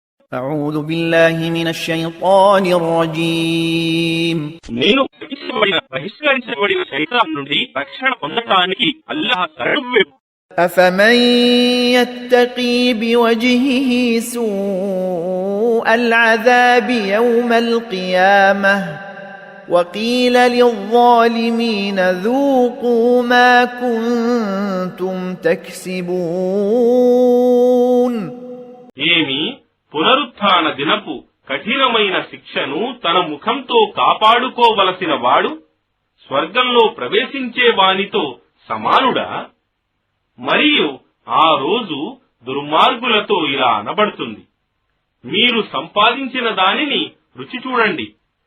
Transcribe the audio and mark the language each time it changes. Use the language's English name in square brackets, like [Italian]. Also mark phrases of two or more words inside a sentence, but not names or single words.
[Arabic] أعوذ بالله من الشيطان الرجيم [Telugu] నేను బహిష్కరించబడిన శైతాన్ నుండి రక్షణ పొందటానికి అల్లాహ్ శరణు. [Arabic] أفمن يتقي بوجهه سوء العذاب يوم القيامة وقيل للظالمين ذوقوا ما كنتم تكسبون. [Telugu] ఏమి పునరుత్థాన దినపు కఠినమైన శిక్షను తన ముఖంతో కాపాడుకోవలసిన వాడు స్వర్గంలో ప్రవేశించే వానితో సమానుడా? మరియు ఆ రోజు దుర్మార్గులతో ఇలా అనబడుతుంది, మీరు సంపాదించిన దానిని రుచి చూడండి.